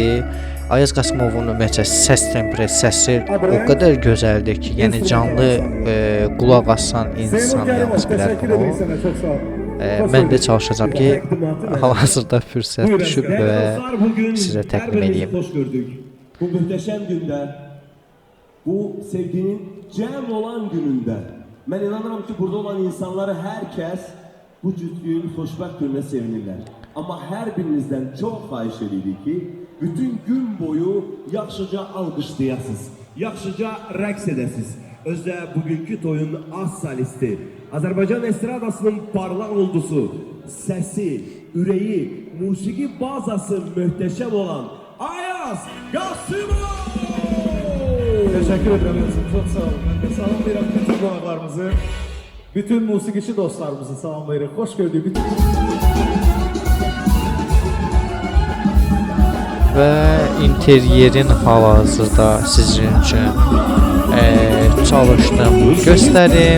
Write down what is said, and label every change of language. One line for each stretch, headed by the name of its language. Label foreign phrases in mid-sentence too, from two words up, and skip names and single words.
Azerbaijani: Ayaz Qasımovun ümumiyyətlə səs tempresi o qədər gözəldir ki, yəni canlı qulaq asan insan yalnız bilər bunu. Mən də çalışacağam ki, hal-hazırda fürsət düşüb və sizə təqdim edeyim. Hoş gördük.
Turkish: Bu muhteşem günde, bu sevginin cem olan gününde, ben inanırım ki burada olan insanları herkes bu cütlüğün xoşbəxt gününe sevinirler. Ama her birinizden çok
Azerbaijani: xahiş edirik ki, bütün gün boyu yaxşıca alqışlayasınız, yaxşıca rəqs edəsiniz. Özdə bugünkü toyun az solisti, Azərbaycan estradasının parlaq ulduzu, səsi, ürəyi, musiqi bazası möhtəşəm olan Ayaz Qasımov!
Turkish: Teşekkür ederim. Çok sağ olun. Ben de
Azerbaijani: salamlayırım bütün qonaqlarımızı, bütün musiqiçi dostlarımızı salamlayırıq. Hoş gördük. Bütün... Və interyerin hal-hazırda sizin üçün çalışdım, göstərim.